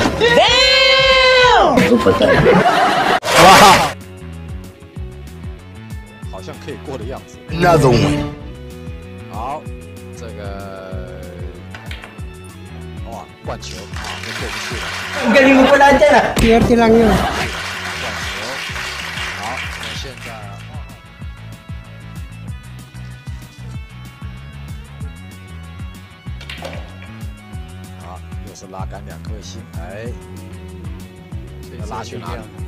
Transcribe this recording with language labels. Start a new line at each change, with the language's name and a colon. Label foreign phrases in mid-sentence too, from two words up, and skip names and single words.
Chinese: Damn 哇，好像可以过的样子。
English: Another one。
Chinese: 好，这个哇，灌球啊，就过不去了。
Filipino: Galing mo pala dyan ah. Swerte lang yun.
Chinese: 灌球，好，那现在。又是拉杆2颗星，哎，要拉去哪里？